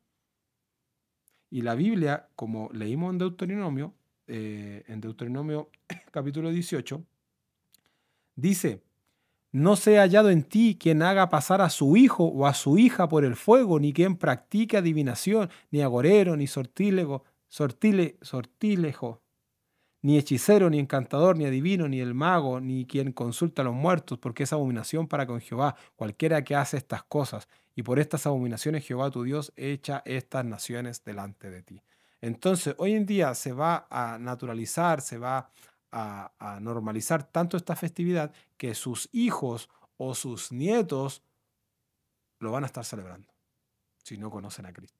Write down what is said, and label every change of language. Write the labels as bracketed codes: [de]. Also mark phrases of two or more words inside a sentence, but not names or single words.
[es] Y la Biblia, como leímos en Deuteronomio capítulo 18, dice, no sea hallado en ti quien haga pasar a su hijo o a su hija por el fuego, ni quien practique adivinación, ni agorero, ni sortilejo, ni hechicero, ni encantador, ni adivino, ni el mago, ni quien consulta a los muertos, porque es abominación para con Jehová, cualquiera que hace estas cosas. Y por estas abominaciones Jehová tu Dios echa estas naciones delante de ti. Entonces, hoy en día se va a naturalizar, se va a normalizar tanto esta festividad que sus hijos o sus nietos lo van a estar celebrando si no conocen a Cristo.